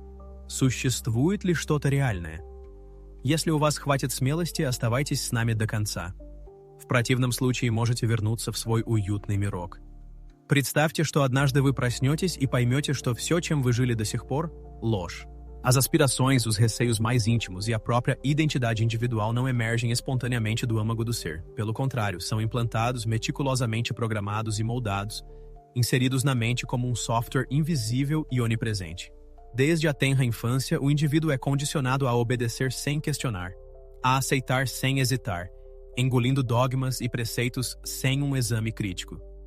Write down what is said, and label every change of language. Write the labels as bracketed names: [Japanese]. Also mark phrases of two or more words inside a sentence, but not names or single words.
[Russian] Существует ли что-то реальное? Если у вас хватит смелости, оставайтесь с нами до конца. В противном случае можете вернуться в свой уютный мирок. Представьте, что однажды вы проснетесь и поймете, что все, чем вы жили до сих пор, — ложь. [Portuguese] As aspirações, os receios mais íntimos e a própria identidade individual não emergem espontaneamente do âmago do ser. Pelo contrário, são implantados, meticulosamente programados e moldados, inseridos na mente como software invisível e onipresente. Desde a tenra infância, o indivíduo é condicionado a obedecer sem questionar, a aceitar sem hesitar, engolindo dogmas e preceitos sem exame crítico.